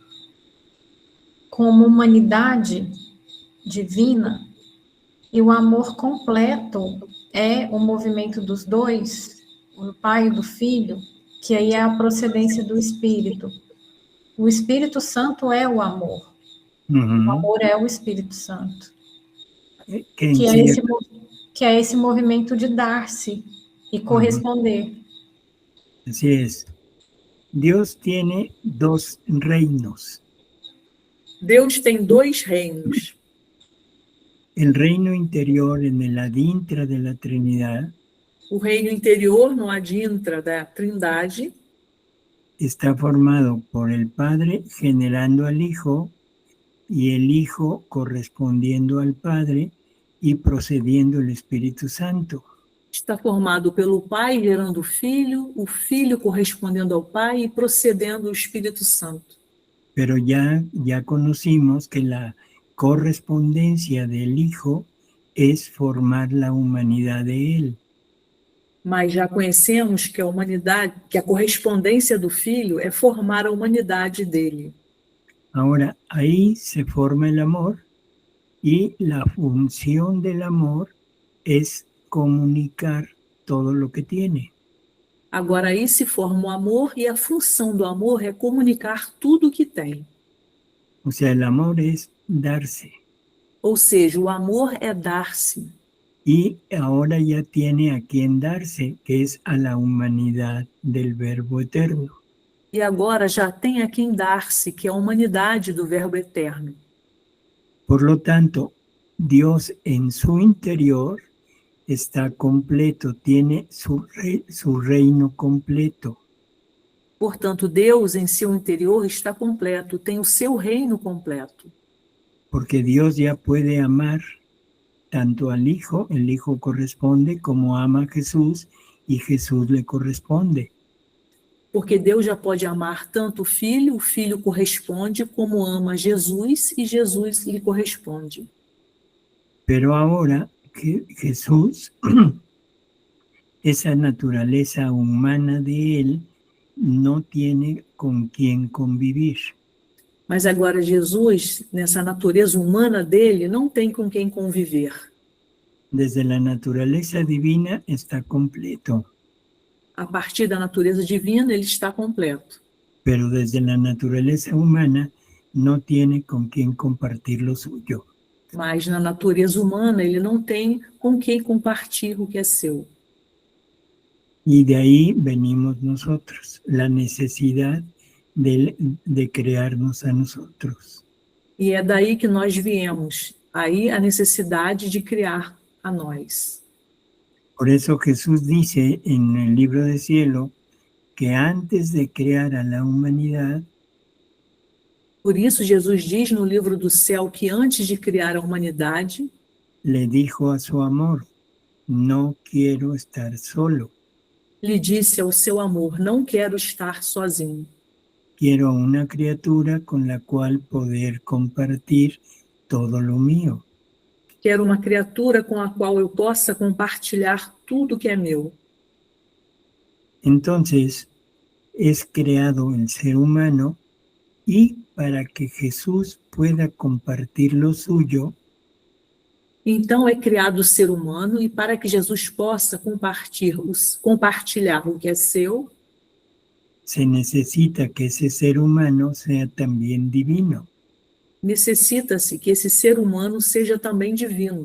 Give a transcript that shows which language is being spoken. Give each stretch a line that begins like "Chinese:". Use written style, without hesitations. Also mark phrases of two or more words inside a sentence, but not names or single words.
Portuguese: como humanidade divina, e o amor completo é o movimento dos dois, do Pai e do Filho, que aí é a procedência do Espírito. O Espírito Santo é o amor. Uhum. O amor é o Espírito Santo. Que é esse movimento de dar-se e corresponder.
Spanish: Así es. Dios tiene dos reinos.
Portuguese: Deus tem dois reinos.
Spanish: El reino interior en el adintra de la Trinidad.
Portuguese: O reino interior no adintra da Trindade.
Spanish: Está formado por el Padre generando al Hijo y el Hijo correspondiendo al Padre y procediendo el Espíritu Santo.
Portuguese: Está formado pelo Pai gerando o Filho correspondendo ao Pai e procedendo o Espírito Santo.
Spanish: Pero ya conocimos que la correspondencia del Hijo es formar la humanidad de Él.
Portuguese: Mas já conhecemos que a humanidade, que a correspondência do Filho é formar a humanidade dele.
Spanish: Ahora, ahí se forma el amor y la función del amor es comunicar todo lo que tiene.
Portuguese: Agora aí se forma o amor e a função do amor é comunicar tudo o que tem.
Spanish: O sea, el amor es darse.
Portuguese: Ou seja, o amor é dar-se.
Spanish: Y ahora ya tiene a quien darse, que es a la humanidad del Verbo eterno.
Portuguese: E agora já tem a quem dar-se, que é a humanidade do Verbo eterno.
Spanish: Por lo tanto, Dios en su interior está completo, tiene su reino completo.
Portuguese: Portanto, Deus em seu interior está completo, tem o seu reino completo.
Spanish: Porque Dios ya puede amar tanto al Hijo, el Hijo corresponde, como ama a Jesús y Jesús le corresponde.
Portuguese: Porque Deus já pode amar tanto o Filho corresponde, como ama Jesus e Jesus lhe corresponde.
Spanish: Pero ahora que Jesús, esa naturaleza humana de Él, no tiene con quién convivir.
Portuguese: Mas agora Jesus, nessa natureza humana dele, não tem com quem conviver.
Spanish: Desde la naturaleza divina está completo,
Portuguese: A partir da natureza divina, ele está completo.
Spanish: pero desde la naturaleza humana no tiene con quién compartir lo suyo.
Portuguese: Mas na natureza humana, ele não tem com quem compartilhar o que é seu.
Spanish: Y de ahí venimos nosotros, la necesidad de crearnos a nosotros.
Portuguese: E é daí que nós viemos. Aí a necessidade de criar a nós.
Spanish: Por eso Jesús dice en el libro del cielo que antes de crear a la humanidad,
Portuguese: Por isso, Jesus diz no livro do céu que antes de criar a humanidade,
Spanish: le dijo a su amor, no quiero estar solo,
Portuguese: lhe disse ao seu amor, não quero estar sozinho.
Spanish: quiero una criatura con la cual poder compartir todo lo mío.
Portuguese: Quero uma criatura com a qual eu possa compartilhar tudo que é meu.
Spanish: Entonces, es creado el ser humano y para que Jesús pueda compartir lo suyo,
Portuguese: Então é criado o ser humano e para que Jesus possa compartilhar o que é seu,
Spanish: se necesita que ese ser humano sea también divino.
Portuguese: necessita-se que esse ser humano seja também divino.